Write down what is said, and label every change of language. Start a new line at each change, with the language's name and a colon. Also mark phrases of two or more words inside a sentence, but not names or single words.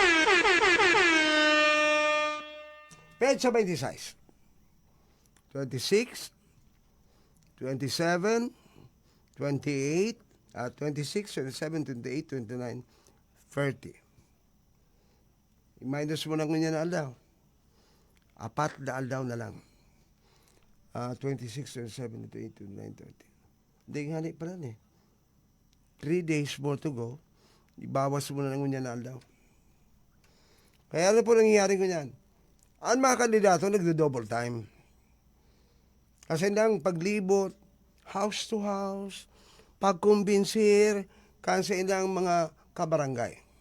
Bikol: Petsa 26, 26, 27, 28, 26, 27, 28, 29, 30. I-minus mo na ngunyan na aldaw. 4 na aldaw na lang. 26, 27, 28, 29, 30.
Filipino: Hindi nga pa lang
English: 3 days more to go.
Bikol: Ibawas mo na lang ngunyan na aldaw. Kaya ano po nangyayari ko yan? Ang mga kandidato nagdo-
English: double time.
Bikol: Kasi nang paglibot,
English: house to house,
Bikol: pagkumbinsir, kasi ilang mga kabarangay.